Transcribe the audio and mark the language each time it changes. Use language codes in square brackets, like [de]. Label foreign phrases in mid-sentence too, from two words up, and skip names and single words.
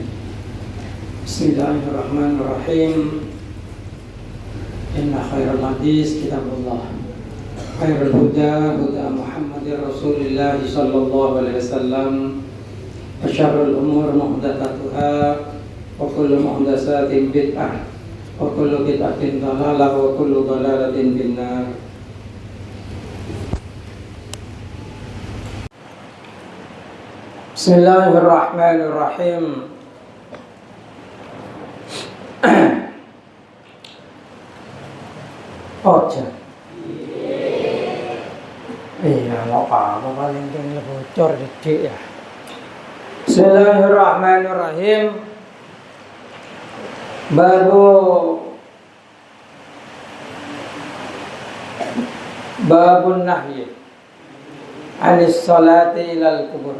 [ar] بسم الله الرحمن الرحيم. إن خير الحديث كتاب الله خير الهدى هدى محمد رسول الله صلى الله عليه وسلم وشر الأمور محدثاتها وكل محدثة بدعة وكل بدعة ضلالة وكل ضلالة في النار. بسم الله الرحمن الرحيم. [jv] Ojo. [id] Iya, apa paling tinggi bocor didik ya. [ar] بسم الله الرحمن الرحيم. باب النهي عن الصلاة إلى القبور.